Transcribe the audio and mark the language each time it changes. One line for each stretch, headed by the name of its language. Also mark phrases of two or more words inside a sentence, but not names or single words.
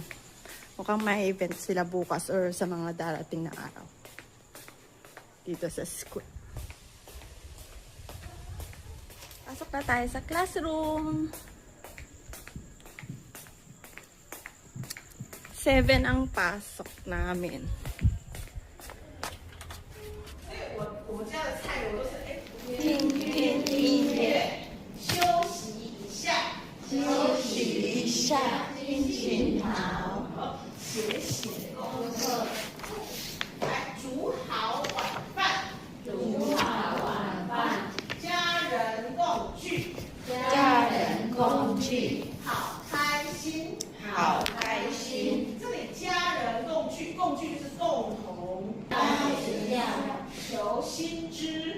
Filipino: Mukhang may event sila bukas or sa mga darating na araw. Dito sa school. Pasok na tayo sa classroom. 7 ang pasok namin.
Chinese: 听听音乐，休息一下，休息一下，心情好。写写功课，来煮好晚饭，煮好晚饭，家人共聚，家人共聚，好开心，好开心。这里家人共聚，共聚就是共同，求新知。